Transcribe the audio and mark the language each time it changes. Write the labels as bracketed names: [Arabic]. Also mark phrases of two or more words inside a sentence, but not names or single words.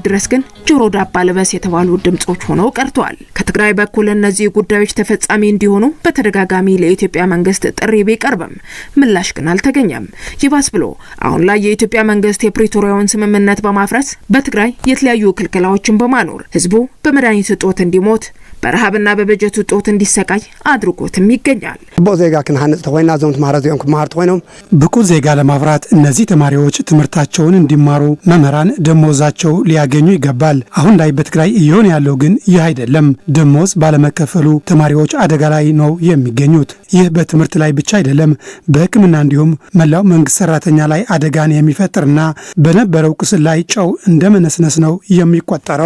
[Amharic] ድረስ ግን ጆሮ ዳባ ልበስ የተባሉ ድምጾች ሆነው ቀርተዋል። ከትግራይ በኩል እነዚህ ጉዳዮች ተፈጻሚ እንዲሆኑ በተደጋጋሚ ለኢትዮጵያ መንግስት ጥሪ ቢቀርብም ምላሽ ግን አልተገኘም። ይባስ ብሎ አሁን ላይ የኢትዮጵያ መንግስት የፕሪቶሪያውን ስምምነት በማፍረስ በትግራይ የተለያዩ ክልከላዎችን በማኖር ህዝቡ በመድኃኒት እጦት እንዲሞት በረሃብና በበጀት እጦት እንዲሰቃይ አድርጎትም ይገኛል። [Tigrinya] ብቁ ዜጋ ክንሃንጽ ተኮይና ዞም ተማራዚኦም ክማር ተኮይኖም [Amharic] ብቁ ዜጋ ለማፍራት እነዚህ ተማሪዎች ትምህርታቸውን እንዲማሩ መምህራን ደሞዛቸው ሊያገኙ ይገባል። አሁን ላይ በትግራይ እየሆነ ያለው ግን ይህ አይደለም። ደሞዝ ባለመከፈሉ ተማሪዎች አደጋ ላይ ነው የሚገኙት። ይህ በትምህርት ላይ ብቻ አይደለም፣ በሕክምና እንዲሁም መላው መንግስት ሰራተኛ ላይ አደጋን የሚፈጥርና በነበረው ቁስል ላይ ጨው እንደመነስነስ ነው የሚቆጠረው።